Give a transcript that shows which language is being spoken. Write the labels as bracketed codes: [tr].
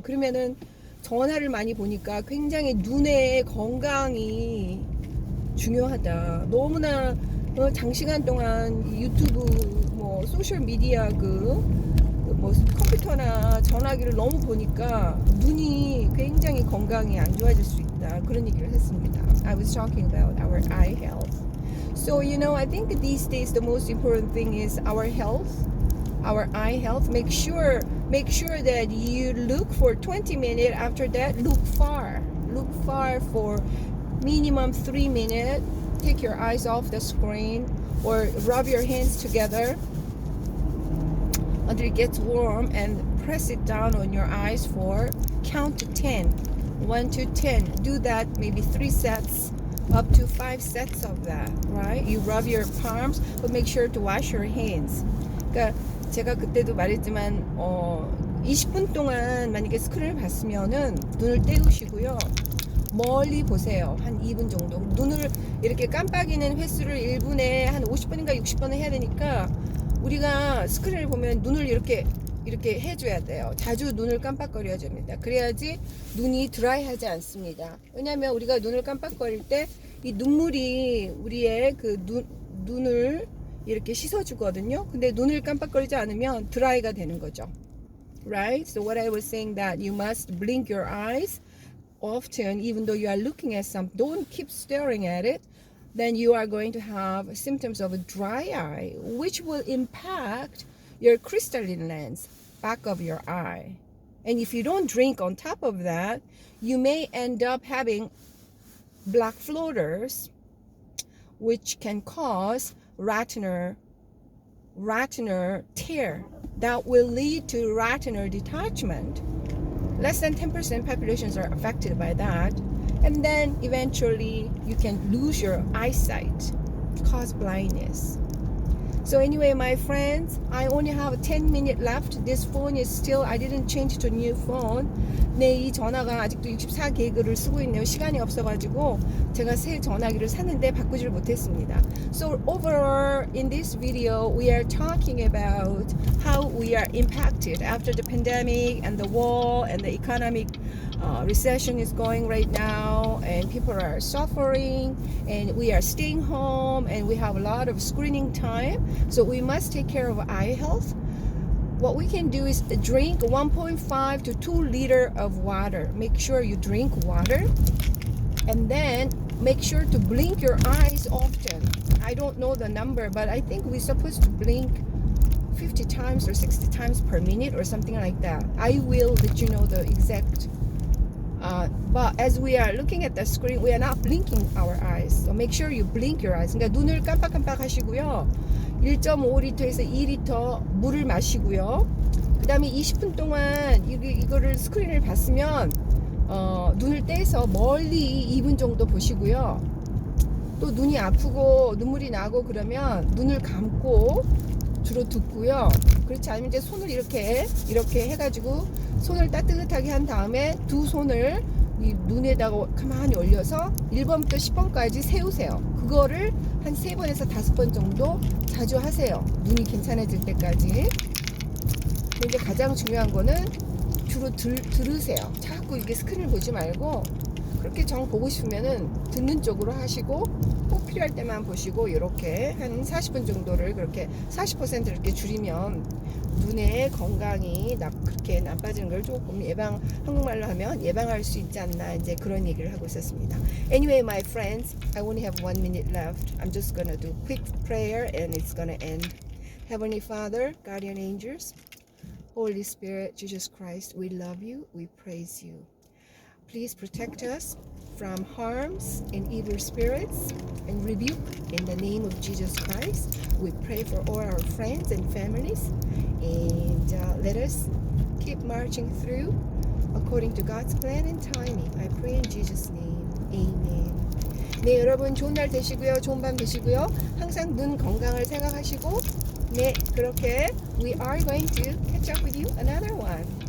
[ko] 그러면은 전화를 많이 보니까 굉장히 눈의 건강이 중요하다. 너무나 장시간 동안 유튜브 뭐 소셜 미디어 뭐 컴퓨터나 전화기를 너무 보니까 눈이 굉장히 건강이 안 좋아질 수 있다. 그런 얘기를 했습니다. [en] I was talking about our eye health. So I think these days the most important thing is our health, our eye health. Make sure that you look for 20 minutes. After that, look far for minimum 3 minutes. Take your eyes off the screen or rub your hands together until it gets warm and press it down on your eyes for count to 10. 1 to 10. Do that maybe 3 sets up to 5 sets of that, right? You rub your palms, but make sure to wash your hands. [ko] 그러니까 제가 그때도 말했지만 20분 동안 만약에 스크린을 봤으면은 눈을 떼우시고요. 멀리 보세요. 한 2분 정도. 눈을 이렇게 깜빡이는 횟수를 1분에 한 50번인가 60번을 해야 되니까 우리가 스크린을 보면 눈을 이렇게 해줘야 돼요. 자주 눈을 깜빡거려야 됩니다. 그래야지 눈이 드라이하지 않습니다. 왜냐하면 우리가 눈을 깜빡거릴 때 이 눈물이 우리의 그 눈을 이렇게 씻어주거든요. 근데 눈을 깜빡거리지 않으면 드라이가 되는 거죠. [en] Right? So what I was saying that you must blink your eyes often, even though you are looking at something. Don't keep staring at it. Then you are going to have symptoms of a dry eye, which will impact your crystalline lens, back of your eye. And if you don't drink on top of that, you may end up having black floaters, which can cause retinal tear that will lead to retinal detachment. Less than 10% populations are affected by that. And then eventually you can lose your eyesight, cause blindness. So anyway, my friends, I only have 10 minutes left. This phone is still, I didn't change to a new phone. [ko] 네, 이 전화가 아직도 64기그를 쓰고 있네요. 시간이 없어가지고 제가 새 전화기를 샀는데 바꾸지를 못했습니다. [en] So overall, in this video, we are talking about how we are impacted after the pandemic and the war and the economic recession is going right now, and people are suffering, and we are staying home, and we have a lot of screening time. So we must take care of eye health. What we can do is drink 1.5 to 2 liters of water. Make sure you drink water, and then make sure to blink your eyes often. I don't know the number, but I think we're supposed to blink 50 times or 60 times per minute or something like that. I will let you know the exact. But as we are looking at the screen, we are not blinking our eyes. So make sure you blink your eyes. [ko] 그러니까 눈을 깜빡깜빡 하시고요. 1.5리터에서 2리터 물을 마시고요. 그 다음에 20분 동안 이거를 스크린을 봤으면 눈을 떼서 멀리 2분 정도 보시고요. 또 눈이 아프고 눈물이 나고 그러면 눈을 감고 주로 듣고요. 그렇지 않으면 이제 손을 이렇게 해가지고 손을 따뜻하게 한 다음에 두 손을 이 눈에다가 가만히 올려서 1번부터 10번까지 세우세요. 그거를 한 3번에서 5번 정도 자주 하세요. 눈이 괜찮아질 때까지. 근데 가장 중요한 거는 주로 들으세요. 자꾸 이게 스크린을 보지 말고 그렇게 정 보고 싶으면은 듣는 쪽으로 하시고 꼭 필요할 때만 보시고 이렇게 한 40분 정도를 그렇게 40% 이렇게 줄이면 눈의 건강이 그렇게 나빠지는 걸 조금 한국말로 하면 예방할 수 있지 않나 이제 그런 얘기를 하고 있었습니다. [en] Anyway, my friends, I only have 1 minute left. I'm just gonna do quick prayer and it's gonna end. Heavenly Father, guardian angels, Holy Spirit, Jesus Christ, we love you, we praise you. Please protect us from harms and evil spirits and rebuke in the name of Jesus Christ. We pray for all our friends and families, and let us keep marching through according to God's plan and timing. I pray in Jesus' name. Amen. [ko] 네, 여러분 좋은 날 되시고요. 좋은 밤 되시고요. 항상 눈 건강을 생각하시고 네, 그렇게 [en] we are going to catch up with you another one.